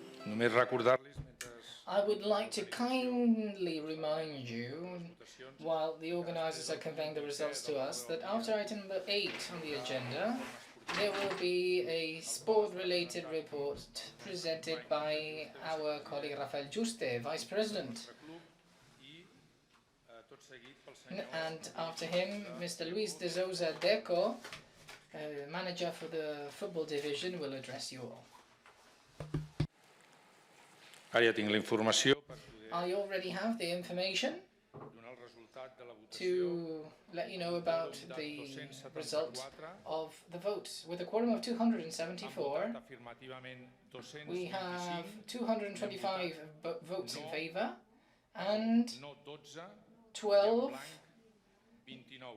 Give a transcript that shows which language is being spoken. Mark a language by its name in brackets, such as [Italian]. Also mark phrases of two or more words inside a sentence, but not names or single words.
[Catalan] Només recordar-los [English] I would like to kindly remind you, while the organisers are conveying the results to us, that after item number 8 on the agenda, there will be a sport-related report presented by our colleague Rafael Juste, Vice President. And after him, Mr. Luis de Souza Deco, manager for the football division, will address you all. [Catalan] Ara ja tinc la informació per [English] I already have the information [Catalan] donar el resultat de la votació. [English] to let you know about the result of the vote. With a quorum of 274, [Catalan] Afirmativament [English] we have 225, 225 votes in favour and no 12, 12 29.